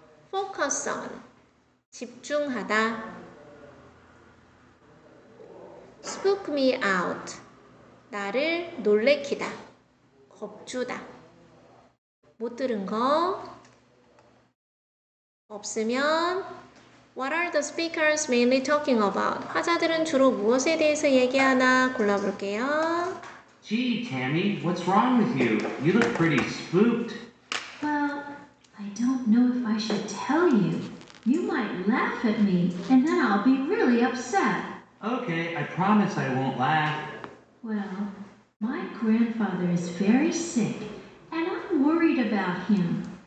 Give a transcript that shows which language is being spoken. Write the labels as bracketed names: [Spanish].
[English] Focus on [Korean] 집중하다 [English] Spook me out [Korean] 나를 놀래키다 겁주다 못 들은 거 없으면 [English] What are the speakers mainly talking about? [Korean] 화자들은 주로 무엇에 대해서 얘기하나 골라볼게요. [English] Gee, Tammy, what's wrong with you? You look pretty spooked. Well, I don't know if I should tell you. You might laugh at me, and then I'll be really upset. Okay, I promise I won't laugh. Well, my grandfather is very sick, and I'm worried about him.